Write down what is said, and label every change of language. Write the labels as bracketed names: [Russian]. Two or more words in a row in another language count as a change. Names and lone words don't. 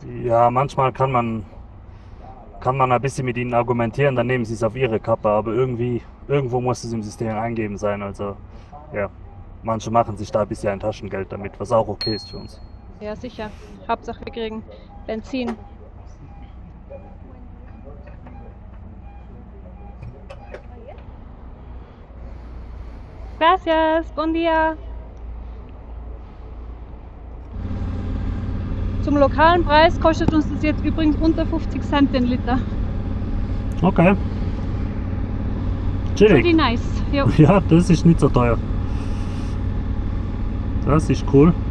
[German] Ja, manchmal kann man ein bisschen mit ihnen argumentieren, dann nehmen sie es auf ihre Kappe, aber irgendwo muss es im System eingeben sein, also ja, manche machen sich da ein bisschen ein Taschengeld damit, was auch okay ist für uns. Ja, sicher. Hauptsache wir kriegen Benzin. [Spanish] Gracias, buen día. [German] Zum lokalen Preis kostet uns das jetzt übrigens unter 50 Cent den Liter. Okay. [English] Pretty [German] Chillig. [English] nice. Jo. [German] Ja, das ist nicht so teuer. Das ist cool.